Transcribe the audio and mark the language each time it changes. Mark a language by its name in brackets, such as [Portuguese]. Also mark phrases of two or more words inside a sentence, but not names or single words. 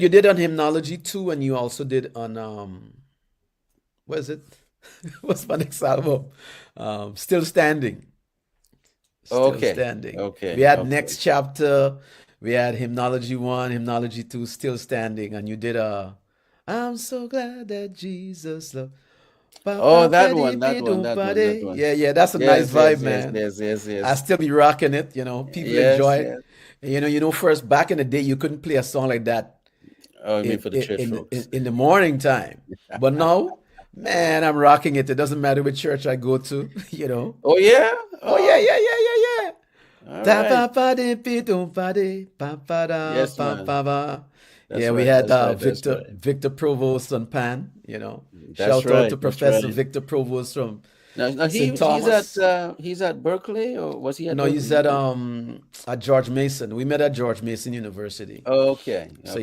[English] you did on hymnology too, and you also did on what is it? What's my next album? Still Standing. Still Okay, Standing. We okay, had okay. Next Chapter. We had Hymnology 1, Hymnology 2, Still Standing. And you did I'm so glad that Jesus loved. Ba Oh, ba ba that dee one, that be one, doom that ba one, that dee. one. Yeah, yeah, that's a nice Yes, vibe, yes, yes, man. yes, yes, I yes, still be rocking it, you know. People yes, enjoy it. yes. First back in the day, you couldn't play a song like that Oh, I mean for the church folks. in the morning time. But now, man, I'm rocking it. It doesn't matter which church I go to, you know. Oh yeah. Oh yeah, Oh, yeah, yeah, yeah, yeah. all Da right. ba ba de be do ba de ba ba da Yes, ba man. ba ba. That's Yeah, we right. had That's right. That's right. Victor Provost on pan. You know, That's shout out to right. That's Professor right. Victor Provost from Now St. Thomas. he's at Berkeley, or was he at No, he's Berkeley? at George Mason. We met at George Mason University, Okay. so